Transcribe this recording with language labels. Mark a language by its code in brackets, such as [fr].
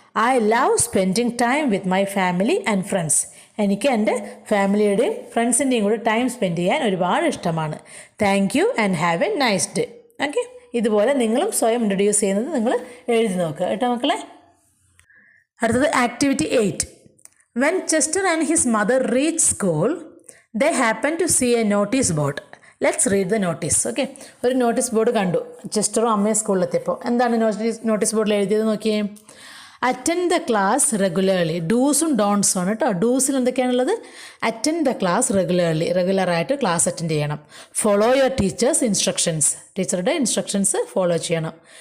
[en] I love spending time with my family and friends. [ml] എനിക്ക് എൻ്റെ ഫാമിലിയുടെയും ഫ്രണ്ട്സിൻ്റെയും കൂടെ ടൈം സ്പെൻഡ് ചെയ്യാൻ ഒരുപാട് ഇഷ്ടമാണ്. [en] Thank you and have a nice day. [ml] Okay, ഇതുപോലെ നിങ്ങളും സ്വയം ഇൻട്രൊഡ്യൂസ് ചെയ്യുന്നത് നിങ്ങൾ എഴുതി നോക്കുക കേട്ടോ മക്കളെ. അടുത്തത് activity 8. [en] When Chester and his mother reached school, they happened to see a notice board. Let's read the notice. [ml] Okay, ഒരു നോട്ടീസ് ബോർഡ് കണ്ടു ചെസ്റ്ററും അമ്മയും സ്കൂളിലെത്തിയപ്പോൾ. എന്താണ് നോട്ടീസ് ബോർഡിൽ എഴുതിയത് നോക്കിയേ. [en] Attend the class regularly. [ml] ഡൂസും ഡോൺസും ആണ് കേട്ടോ. ഡൂസിൽ എന്തൊക്കെയാണുള്ളത്? [en] attend the class regularly, [ml] റെഗുലറായിട്ട് ക്ലാസ് അറ്റൻഡ് ചെയ്യണം. [en] follow your teacher's instructions, [ml] ടീച്ചറുടെ ഇൻസ്ട്രക്ഷൻസ് ഫോളോ ചെയ്യണം.